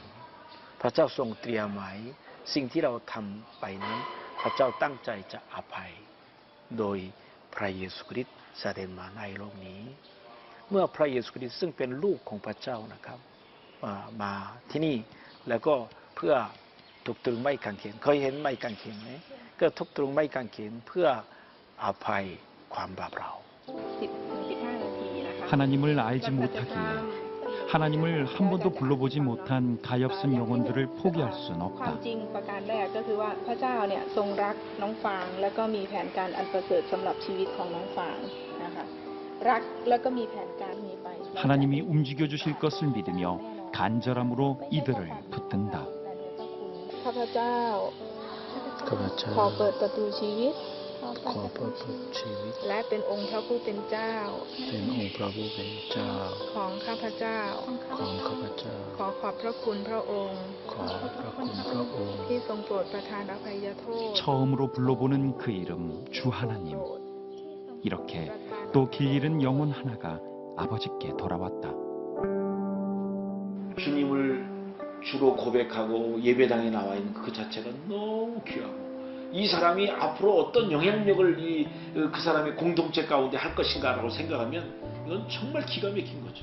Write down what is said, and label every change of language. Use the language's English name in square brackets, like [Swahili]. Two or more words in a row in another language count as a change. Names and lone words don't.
[Thai] ค์พระเจ้าทรงเตรียมไว้สิ่งที่เราทำไปนั้นพระเจ้าตั้งใจจะอภัยโดยพระเยซูคริสต์เสด็จมาในโลกนี้เมื่อพระเยซูคริสต์ซึ่งเป็นลูกของพระเจ้านะครับมาที่นี่แล้วก็เพื่อถูกตรึงไม้กางเขนเคยเห็นไม้กางเขนไหมก็ถูกตรึงไม้กางเขนเพื่ออภัยความบาปเรา 10-15 นาทีนะคะ [Korean] 하나님을 알지 못하기에 하나님을 한 번도 불러보지 못한 가엾은 영혼들을 포기할 순 [Thai] ความ [Korean] 없다. [Thai] จริงประการแรกก็คือว่าพระเจ้าเนี่ยทรงรักน้องฟางแล้วก็มีแผนการอันประเสริฐสำหรับชีวิตของน้องฟางนะคะรักแล้วก็มีแผนการมีไป [Korean] 하나님이 움직여 주실 것을 믿으며 간절함으로 이들을 붙든다. [Thai] ข้าพเจ้า ข้าพเจ้า ขอเปิดประตูชีวิต ขอพระพุทธชีวิต และเป็นองค์พระผู้เป็นเจ้า เป็นองค์พระผู้เป็นเจ้า ของข้าพเจ้า ของข้าพเจ้า ขอขอบพระคุณพระองค์ ขอพระคุณพระองค์ ที่ทรงโปรดประทานอภัยโทษ [Korean] 처음으로 불러보는 그 이름 주 하나님. 이렇게 또 길 잃은 영혼 하나가 아버지께 돌아왔다. 주님을 주로 고백하고 예배당에 나와 있는 그 자체가 너무 귀하고 이 사람이 앞으로 어떤 영향력을 그 사람의 공동체 가운데 할 것인가라고 생각하면 이건 정말 기가 막힌 거죠.